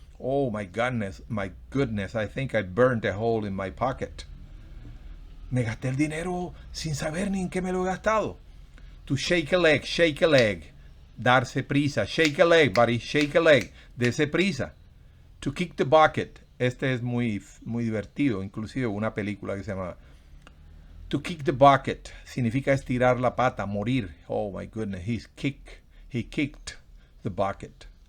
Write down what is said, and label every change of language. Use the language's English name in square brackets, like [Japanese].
[English] Oh my goodness, I think I burned a hole in my pocket. [Spanish] Me gasté el dinero sin saber ni en qué me lo he gastado. [English] To shake a leg. [Spanish] Darse prisa. [English] Shake a leg, buddy, shake a leg. [Spanish] Dese prisa. [English] To kick the bucket. [Spanish] Este es muy divertido, inclusive una película que se llama To kick the bucket. Significa estirar la pata, morir. [English] Oh my goodness, he kicked the bucket.